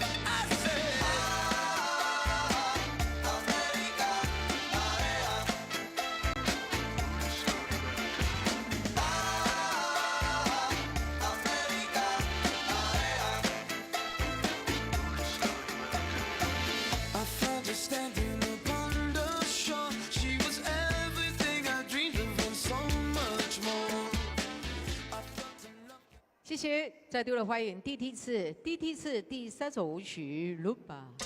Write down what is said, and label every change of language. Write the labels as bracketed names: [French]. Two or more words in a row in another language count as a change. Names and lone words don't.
[English] I said, America, I found her standing upon the shore. She was everything I dreamed of and so much more. I felt enough. [Chinese] 谢谢，再度的欢迎第一梯次第三首舞曲《Lumba》。